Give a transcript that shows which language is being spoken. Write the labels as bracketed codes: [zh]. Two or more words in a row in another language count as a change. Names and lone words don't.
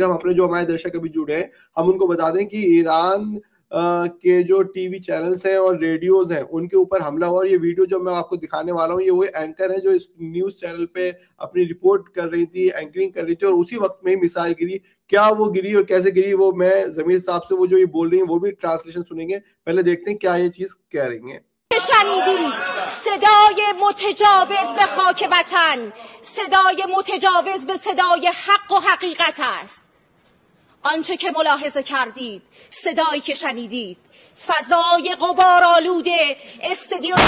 [hi] हम अपने जो हमारे दर्शक अभी जुड़े हैं, हम उनको बता दें कि ईरान के जो [en] TV channels [hi] हैं और रेडियोज हैं, उनके ऊपर हमला हुआ। और ये वीडियो जो मैं आपको दिखाने वाला हूँ, ये वो एंकर है जो इस न्यूज चैनल पे अपनी रिपोर्ट कर रही थी, एंकरिंग कर रही थी, और उसी वक्त में मिसाइल गिरी। क्या वो गिरी और कैसे गिरी, वो मैं जमीर साहब से वो जो ये बोल रही है वो भी ट्रांसलेशन सुनेंगे। पहले देखते हैं क्या ये चीज कह रही है। [fa] شنیدید صدای متجاوز به خاک وطن، صدای متجاوز به صدای حق و حقیقت است. آنچه که ملاحظه کردید، صدایی که شنیدید، فضای غبارآلود استودیو